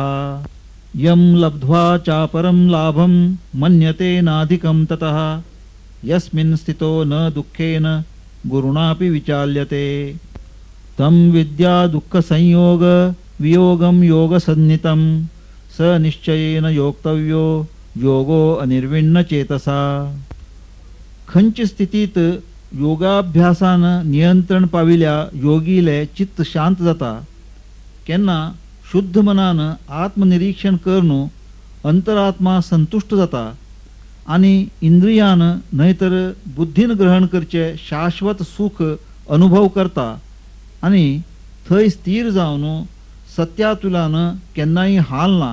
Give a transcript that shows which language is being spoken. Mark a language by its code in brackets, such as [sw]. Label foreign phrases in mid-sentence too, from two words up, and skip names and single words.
[sa] यं लब्ध्वा चापरं लाभं मन्यते नाधिकं ततः यस्मिन् स्थितो न दुःखेन गुरुणापि विचाल्यते. तं विद्या दुःख संयोग वियोगं योगसन्नितं स निश्चयेन योक्तव्यो योगो अनिर्विण्ण चेतसा. [kok] खंच स्थितीत योगाभ्यासान नियंत्रण पाविल्या योगीले चित्त शांत जाता. केन्ना शुद्ध मनान आत्मनिरीक्षण करून अंतरात्मा संतुष्ट जाता आणि इंद्रियान न्हयतर बुद्धीन ग्रहण करचे शाश्वत सुख अनुभव करता आणि थंय स्थिर जावन सत्यातुलान केन्नाय हालना.